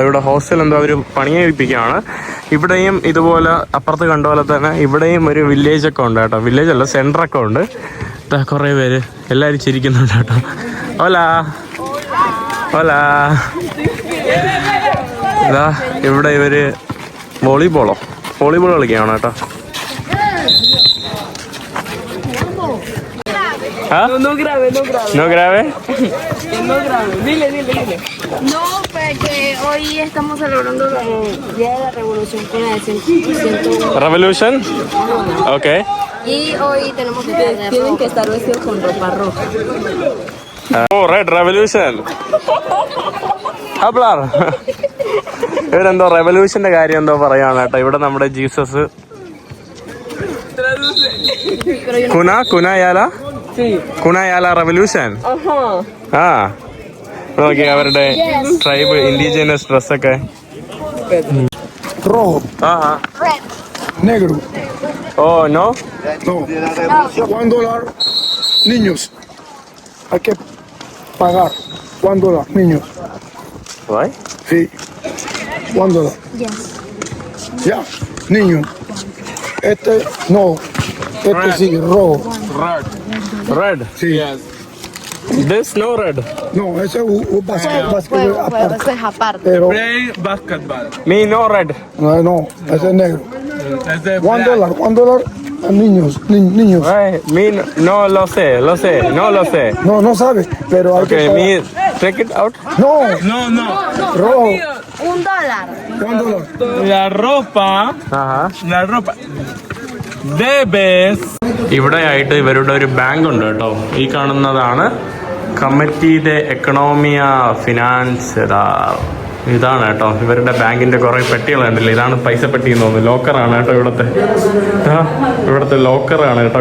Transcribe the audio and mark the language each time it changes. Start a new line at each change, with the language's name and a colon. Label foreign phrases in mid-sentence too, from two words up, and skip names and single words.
Malayalam: ഇവിടെ ഹോസ്റ്റൽ എന്തോ അവർ പണിയേൽപ്പിക്കുകയാണ്. ഇവിടെയും ഇതുപോലെ അപ്പുറത്ത് കണ്ട പോലെ തന്നെ ഇവിടെയും ഒരു വില്ലേജൊക്കെ ഉണ്ട് കേട്ടോ. വില്ലേജ് അല്ല, സെൻറ്ററൊക്കെ ഉണ്ട്. കുറേ പേര് എല്ലാവരും ചിരിക്കുന്നുണ്ട് കേട്ടോ.
Spanish: hola hola. ഇതാ ഇവിടെ ഇവര് വോളിബോൾ കളിക്കുകയാണ് കേട്ടോ. No grave. No grave. Dile. No, porque hoy estamos celebrando el Día de la Revolución con el 100%.
English: Revolution. Okay.
Spanish: Y hoy tenemos que Tienen que estar vestidos con ropa roja.
English: Oh, Red Revolution. Hablar.
Malayalam: ഇവരെന്തോ റെവല്യൂഷന്റെ കാര്യം എന്തോ പറയാണ് കേട്ടോ. ഇവിടെ നമ്മുടെ ജീസസ് കുനായാല റെവല്യൂഷൻ. ആ നോക്കി അവരുടെ
English: tribe indigenous
Malayalam: ഡ്രസ്സൊക്കെ.
Spanish: Negro.
English: oh no.
Spanish: No. $1, niños. Hay que pagar $1, niños.
English: Why?
Spanish: Sí. $1.
English: Yes.
Spanish: Ya, niño. Este no. Este sí, rojo.
English: Red.
Spanish: Sí.
English: This no red.
Spanish: No, ese es básquet aparte. Eso es aparte. Pero
English: Basketball. Me no red.
Spanish: no, ese es negro. Ese es $1 a niños, niños. Why? Me no lo sé. No lo sé. No sabe, pero hay
English: Okay,
Spanish: que me pagar.
English: take it out.
Spanish: No, No. rojo. $1. $1. La ropa. ആഹാ. La ropa. Debes.
Malayalam: ഇവിടെ ആയിട്ട് ഇവരുടെ ഒരു ബാങ്ക് ഉണ്ട് കേട്ടോ. ഈ കാണുന്നതാണ് കമ്മിറ്റി ദ എക്കണോമിയ ഫിനാൻസ്. ഇതാണ് കേട്ടോ ഇവരുടെ ബാങ്കിന്റെ കുറെ പെട്ടികൾ കണ്ടില്ലേ. ഇതാണ് പൈസ പെട്ടി എന്ന് തോന്നുന്നു. ലോക്കറാണ് കേട്ടോ ഇവിടുത്തെ ലോക്കറാണ് കേട്ടോ.